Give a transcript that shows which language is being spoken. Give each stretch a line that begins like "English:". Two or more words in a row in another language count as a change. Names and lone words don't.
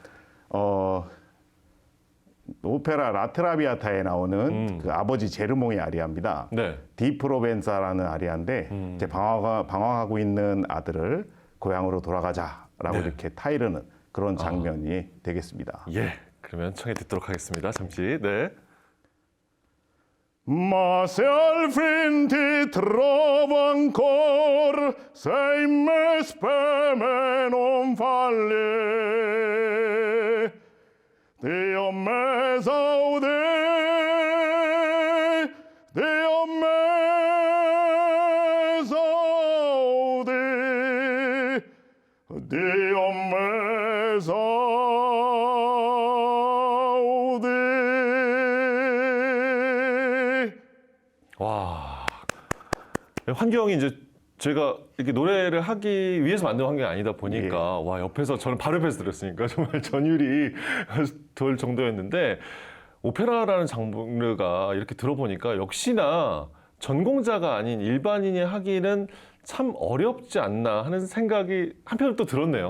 Korean: 오페라 라트라비아타에 나오는 그 아버지 제르몽의 아리아입니다. 네. 디 프로벤사라는 아리아인데 이제 방황하고 있는 아들을 고향으로 돌아가자라고 이렇게 타이르는 그런 장면이 되겠습니다. 예, 그러면 청해 듣도록 하겠습니다. 잠시. 네.
Italian: Ma fin ti trovo ancora, se in me speme non falli. Dio me saudi, Dio me saudi, Dio me saudi.
Korean: 와, 환경이 이제 제가 이렇게 노래를 하기 위해서 만든 환경이 아니다 보니까 와, 옆에서 저는 바로 옆에서 들었으니까 정말 전율이 돌 정도였는데 오페라라는 장르가 이렇게 들어보니까 역시나 전공자가 아닌 일반인이 하기는 참 어렵지 않나 하는 생각이 한편으로 또 들었네요.